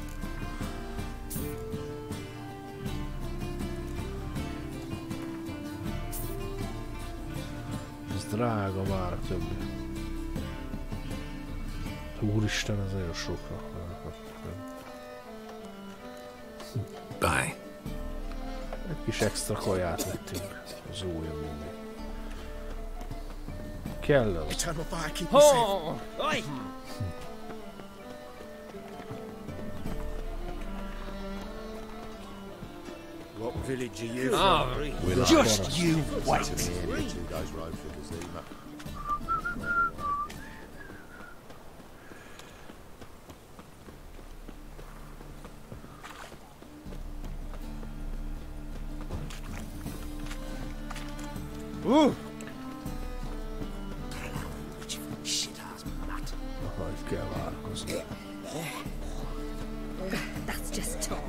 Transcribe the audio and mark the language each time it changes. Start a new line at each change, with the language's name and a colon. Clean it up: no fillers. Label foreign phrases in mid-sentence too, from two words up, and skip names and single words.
Hungarian: Ez drága már a többi. Úristen, ez nagyon sokra. Bye. Egy kis extra kaját vettünk. Az újabb mindig. Kell az.
English: Eternal fire, keep me safe. Oi! What village are you Ah, from? just you wait. 2 days road from Kazima. Ooh! That's just talk.